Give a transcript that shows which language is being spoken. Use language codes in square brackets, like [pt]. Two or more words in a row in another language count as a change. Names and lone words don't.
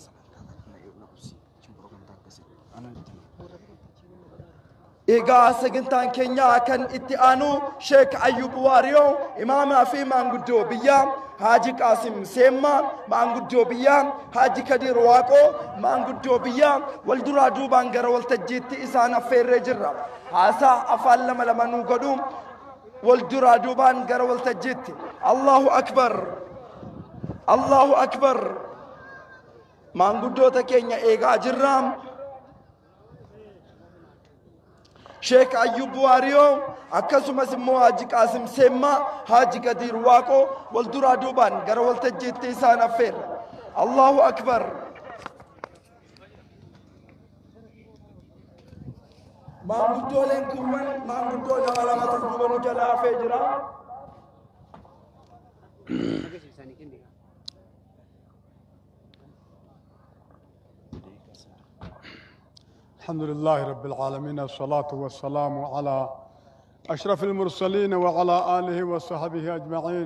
[om] egaa sagantaan keenya kan itti aanu Sheek Ayyub Waariyoo imaamaa fi maanguddoo biyyaa Haji Qaasim Seemmaa maanguddoo biyyaa Haji Kadir Waaqoo maanguddoo biyyaa wal duraa duubaan gara waltajjiitti isaan affeerree jirra. Haasaa afaan lama lama nuu godhu wal duraa duubaan gara waltajjiitti. [ar] الله أكبر. الله أكبر. [om] Maanguddoota keenya eegaa jirra. Sheek Ayyub Waariyoo akkasumas immoo Haji Qaasim Seemmaa Haji Kadir Waaqoo wal duraa duubaan gara waltajjiitti isaan affeerra. [ar] الله أكبر. [om] Maanguddooleen kuuwwan maanguddoo nama lamatu duuba nu jalaa hafee jira. [ar] الحمد لله رب العالمين الصلاة والسلام على أشرف المرسلين وعلى آله وصحبه أجمعين.